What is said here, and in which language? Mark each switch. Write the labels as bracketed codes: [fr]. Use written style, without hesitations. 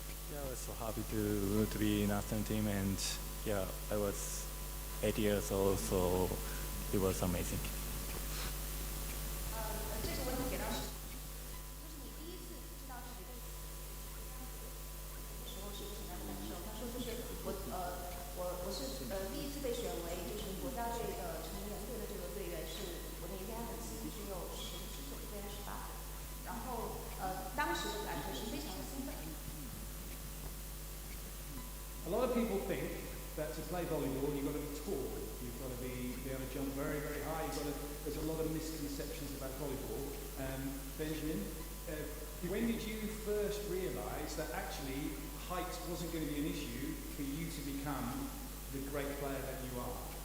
[en] Yeah, I was so happy to be in national team, and yeah, I was 8 years old, so it was amazing. [zh] 这个问题给到是，就是你第一次知道是谁的时候是个什么样的感受？他说就是我是第一次被选为就是国家队的成员队的这个队员，是我的年纪还很轻，只有19岁还是18岁，然后当时的感觉是非常的兴奋。 [en] A lot of people think that to play volleyball you've got to be tall, you've got to be able to jump very, very high. There's a lot of misconceptions about volleyball. Benjamin, when did you first realise that actually height wasn't going to be an issue for you to become the great player that you are?